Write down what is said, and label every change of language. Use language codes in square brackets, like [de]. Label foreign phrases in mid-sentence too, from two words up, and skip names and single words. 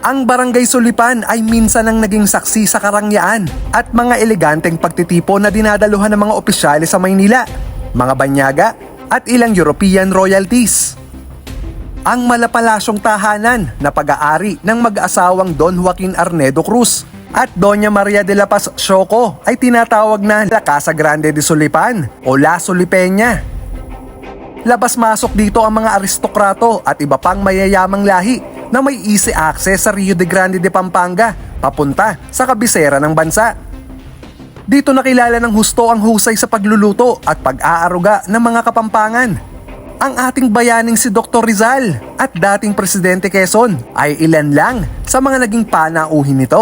[tl] Ang Barangay Sulipan ay minsan ang naging saksi sa karangyaan at mga eleganteng pagtitipon na dinadaluhan ng mga opisyales sa Maynila, mga banyaga at ilang [en] European royalties. [tl] Ang malapalasyong tahanan na pag-aari ng mag-asawang Don Joaquin Arnedo Cruz at Doña Maria de la Paz Sioco ay tinatawag na La Casa Grande de Sulipan o La Sulipeña. Labas-masok dito ang mga aristokrato at iba pang mayayamang lahi na may [en] easy access [tl] sa Rio de Grande de Pampanga papunta sa kabisera ng bansa. Dito nakilala ng husto ang husay sa pagluluto at pag-aaruga ng mga Kapampangan. Ang ating bayaning si Dr. Rizal at dating Presidente Quezon ay ilan lang sa mga naging panauhin nito.